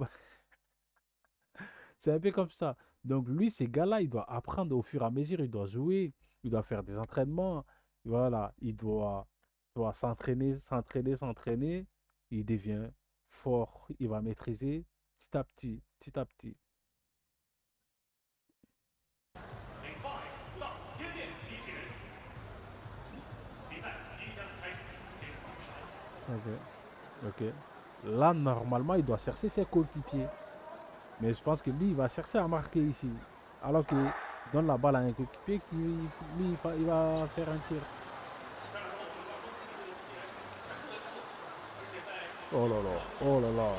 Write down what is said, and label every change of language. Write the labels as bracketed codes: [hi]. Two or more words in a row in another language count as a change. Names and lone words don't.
[fr] C'est un peu comme ça. Donc, lui, ces gars-là, il doit apprendre au fur et à mesure. Il doit jouer. Il doit faire des entraînements. Voilà, il doit s'entraîner, s'entraîner, s'entraîner. Il devient fort. Il va maîtriser petit à petit, petit à petit. [zh] 5到天变机器人，比赛即将开始，请放手。 [fr] Ok, ok. Là, normalement, il doit chercher ses coéquipiers. Mais je pense que lui, il va chercher à marquer ici. Alors qu'il donne la balle à un coéquipier qui, lui, il va faire un tir. Oh là là, oh là là.